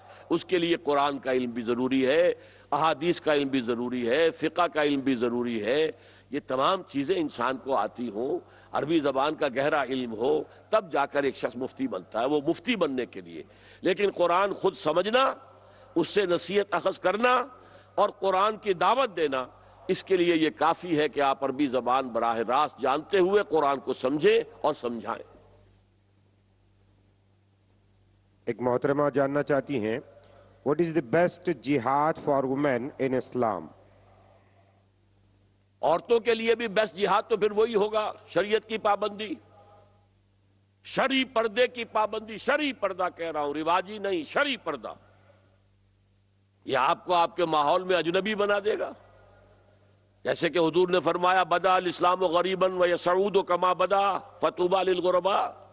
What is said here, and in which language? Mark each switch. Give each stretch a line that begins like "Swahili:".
Urdu: اس کے لیے قرآن کا علم بھی ضروری ہے، احادیث کا علم بھی ضروری ہے، فقہ کا علم بھی ضروری ہے۔ یہ تمام چیزیں انسان کو آتی ہوں، عربی زبان کا گہرا علم ہو، تب جا کر ایک شخص مفتی بنتا ہے، وہ مفتی بننے کے لیے۔ لیکن قرآن خود سمجھنا، اس سے نصیحت اخذ کرنا اور قرآن کی دعوت دینا، اس کے لیے یہ کافی ہے کہ آپ عربی زبان براہ راست جانتے ہوئے قرآن کو سمجھیں اور سمجھائیں۔ ایک محترمہ جاننا چاہتی ہیں
English: what is the best jihad for women in Islam؟
Urdu: عورتوں کے لیے بھی بیسٹ جہاد تو پھر وہی ہوگا، شریعت کی پابندی، شرعی پردے کی پابندی۔ شرعی پردہ کہہ رہا ہوں، رواجی نہیں، شرعی پردہ۔ یہ آپ کو آپ کے ماحول میں اجنبی بنا دے گا، جیسے کہ حضور نے فرمایا
Arabic: بدا الاسلام غریبا ویسعود کما بدا فطوبی للغرباء۔